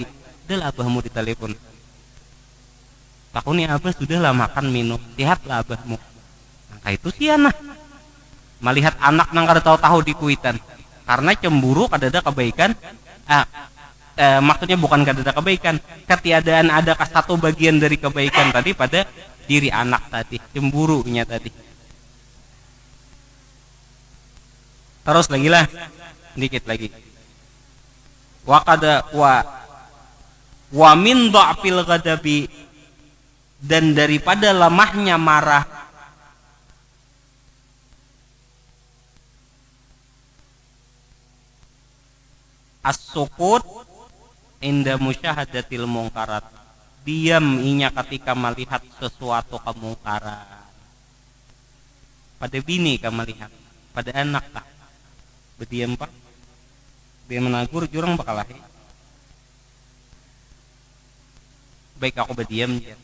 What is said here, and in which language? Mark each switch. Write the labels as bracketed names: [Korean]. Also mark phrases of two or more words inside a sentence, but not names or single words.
[Banjar] Udahlah abahmu ditelepon. Takuni abah sudahlah makan minum. Lihatlah abahmu. Nah itu sih anak. Melihat anak nang kada tahu-tahu di kuitan. Karena cemburu kada ada kebaikan. Maksudnya bukan kada ada kebaikan. [Indonesian] Ketiadaan ada satu bagian dari kebaikan tadi pada diri anak tadi. Cemburunya tadi. Terus lagi lah. Dikit lagi. [Arabic] ومن ضعف الغضب, [Indonesian] dan daripada lemahnya marah [Arabic] السكوت عند مشاهدة المنكرات, [Indonesian] diam inya ketika melihat sesuatu kemungkaran. [Banjar] Pada bini kah melihat, pada anak kah berdiam pak, dia menagur jurang bakalahi. Baik aku berdiam ya.